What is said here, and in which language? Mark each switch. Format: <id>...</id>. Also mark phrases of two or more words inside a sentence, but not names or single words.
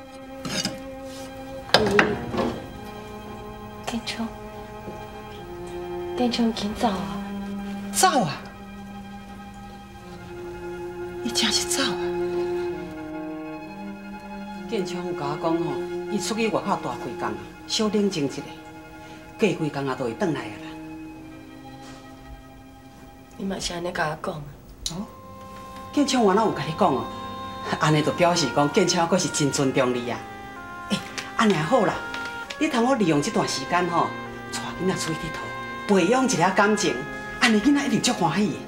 <nan>建昌已经走啊！走啊！伊真是走啊！建昌有甲我讲吼，伊出去外口大几工啊，小冷静一下，过几工啊，就会转来啊啦。你嘛是安尼甲我讲啊？哦，建昌原来有甲你讲哦，安尼就表示讲建昌阁是真尊重你啊。安尼好啦，你通好利用这段时间吼，带囡仔出去佚佗，培养一下感情，安尼囡仔一定足欢喜的。</nan>